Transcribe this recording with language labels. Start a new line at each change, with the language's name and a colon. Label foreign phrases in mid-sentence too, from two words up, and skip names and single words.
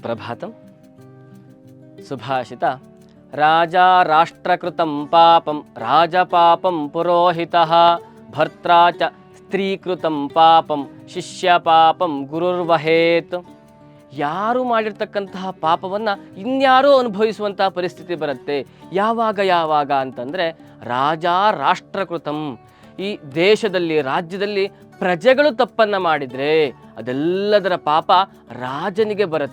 Kannada: ಸುಪ್ರಭಾತಂ.
Sanskrit: ಸುಭಾಷಿತ ರಾಜ ರಾಷ್ಟ್ರಕೃತಂ ಪಾಪಂ ರಾಜಪಾಪಂ ಪುರೋಹಿತಃ ಭರ್ತ್ರಾ ಚ ಸ್ತ್ರೀಕೃತಂ ಪಾಪಂ ಶಿಷ್ಯ ಪಾಪಂ ಗುರುರ್ವಹೇತ್.
Kannada: ಯಾರು ಮಾಡಿರ್ತಕ್ಕಂತಹ ಪಾಪವನ್ನು ಇನ್ಯಾರೋ ಅನುಭವಿಸುವಂತಹ ಪರಿಸ್ಥಿತಿ ಬರುತ್ತೆ. ಯಾವಾಗ ಅಂತಂದರೆ
Sanskrit: ರಾಜ ರಾಷ್ಟ್ರಕೃತಂ,
Kannada: ಈ ದೇಶದಲ್ಲಿ ರಾಜ್ಯದಲ್ಲಿ ಪ್ರಜೆಗಳು ತಪ್ಪನ್ನು ಮಾಡಿದರೆ ಅದೆಲ್ಲದರ ಪಾಪ ರಾಜನಿಗೆ ಬರುತ್ತೆ.